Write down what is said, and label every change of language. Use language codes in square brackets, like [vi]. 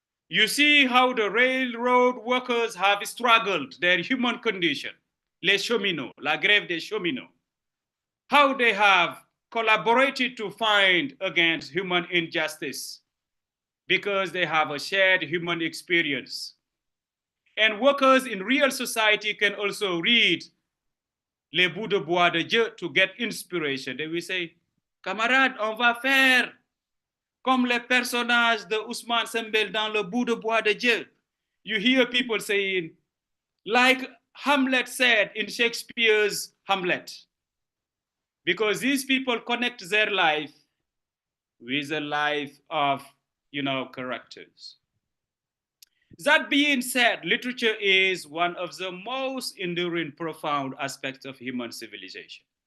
[en] You see how the railroad workers have struggled, their human condition, [fr] les cheminots, la grève des cheminots, [en] how they have collaborated to fight against human injustice because they have a shared human experience. And workers in real society can also read Les Bouts de Bois de Dieu to get inspiration. They will say, [fr] camarades, on va faire comme les personnages de Ousmane Sembène dans Le Bout de Bois de Dieu. [en] You hear people saying, like Hamlet said in Shakespeare's Hamlet, because these people connect their life with the life of, characters. That being said, literature is one of the most enduring, profound aspects of human civilization.